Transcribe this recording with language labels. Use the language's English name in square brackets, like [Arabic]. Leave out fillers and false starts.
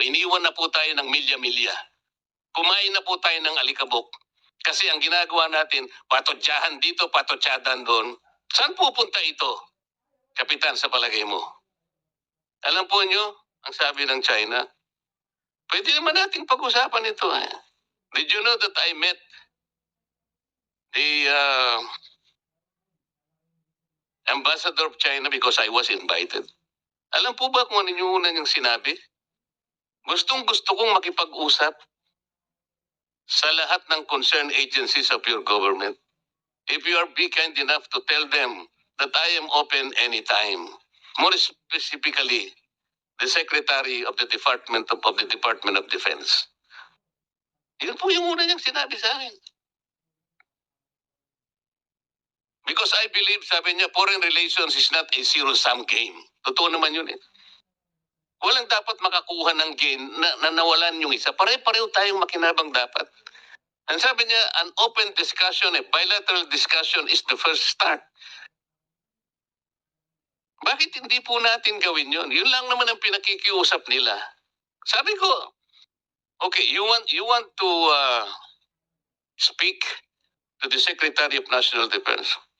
[Filipino] Iniwan na po tayo ng milya-milya. Kumain na po tayo ng alikabok. Kasi ang ginagawa natin, patotsahan dito, patotsahan doon. Saan pupunta ito, Kapitan, sa palagay mo? Alam po nyo, ang sabi ng China, pwede naman nating pag-usapan ito. [English] Did you know that I met the ambassador of China because I was invited? [Filipino] Alam po ba kung ano yung una niyang sinabi? Gustong-gusto kong makipag-usap sa lahat ng [English] concerned agencies of your government. If you are be kind enough to tell them that I am open anytime. More specifically, the Secretary of the Department of Defense. [Filipino] Yun po yung una niyang sinabi sa akin. [English] Because I believe, [Filipino] sabi niya, [English] foreign relations is not a zero-sum game. [Filipino] Totoo naman yun eh. Walang dapat makakuha ng gain na nawalan yung isa. Pare-pareho tayong makinabang dapat. Ang sabi niya, [English] an open discussion, a bilateral discussion is the first start. [Filipino] Bakit hindi po natin gawin yun? Yun lang naman ang pinakikiusap nila. Sabi ko, [English] okay, you want to speak to the Secretary of National Defense?